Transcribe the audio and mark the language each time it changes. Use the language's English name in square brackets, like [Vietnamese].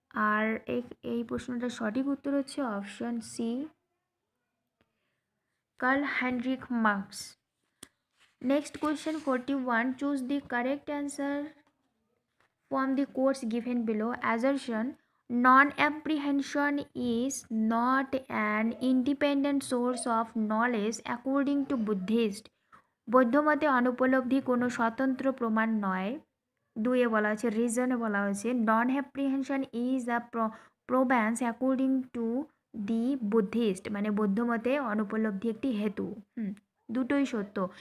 [Bangla] আর এই প্রশ্নটার সঠিক উত্তর হচ্ছে option C, curl Heinrich marks. [English] Next question 41, choose the correct answer from the quotes given below. Assertion, non-apprehension is not an independent source of knowledge according to Buddhist. [Bangla] বৌদ্ধ মতে অনুপলব্ধি কোনো স্বতন্ত্র প্রমাণ নয়। দুয়ে বলা হয়েছে, রিজনে বলা হয়েছে [English] non apprehension is a probans according to the Buddhist, [Bangla] মানে বৌদ্ধ মতে অনুপলব্ধি একটি হেতু। দুটোই সত্য।